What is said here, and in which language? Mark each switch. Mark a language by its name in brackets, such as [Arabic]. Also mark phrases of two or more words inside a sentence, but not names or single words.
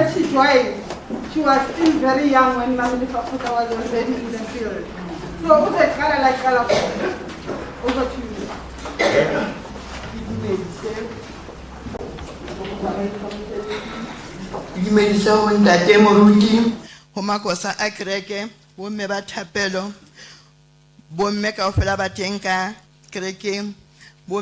[English] joined, she was still very young when Mama Molefakgotla was already in the field. So, over to you. [Southern Sotho] Dumedisa ho ntate moruti ho makosa a kereke bo mme ba thapelo bo mme kaofela ba teng ka kereke bo